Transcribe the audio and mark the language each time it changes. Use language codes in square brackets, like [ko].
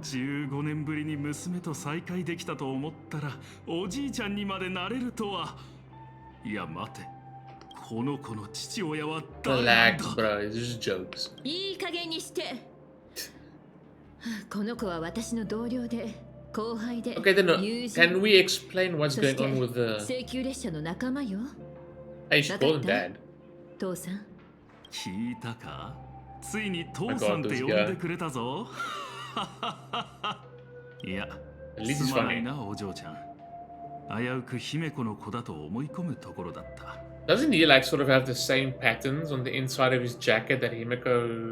[ja] 15年ぶりに娘と再会できたと思ったらおじいちゃんにまでなれるとは。いや待て、この子の父親は誰なんだ。 [en] Relax, bro. This is jokes. [ja] いい加減にして。この子は私の同僚で後輩で。 [en] Okay, then can we explain what's going on with the... [ja] 請求列車の仲間よ。 [en] Hey, she called him dad. [ja] 父さん。聞いたか、ついに父さんって呼んでくれたぞ。いや、すまないなお嬢ちゃん。危うく姫子の子だと思い込むところだった。 [en] Doesn't he like sort of have the same patterns on the inside of his jacket that Himeko...